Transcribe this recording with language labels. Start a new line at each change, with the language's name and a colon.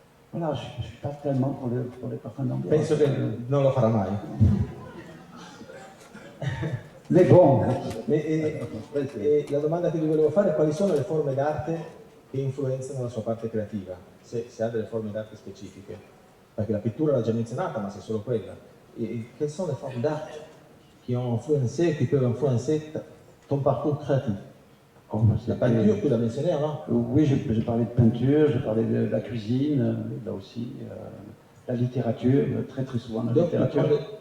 French: voilà, je ne suis pas tellement pour les parfums d'ambiance.
Italian: Penso che non lo farà mai.
French: Mais bon,
Italian: E la domanda che gli volevo fare è quali sono le forme d'arte che influenzano la sua parte creativa, se ha delle forme d'arte specifiche, perché la pittura l'ha già menzionata, ma se è solo quella.
French: Et quelles sont les formes d'art qui ont influencé, qui peuvent influencer ton parcours créatif? La peinture, tu l'as mentionné avant? Oui, j'ai parlé de peinture, j'ai parlé de la cuisine, là aussi, la littérature, très très souvent la Donc, littérature.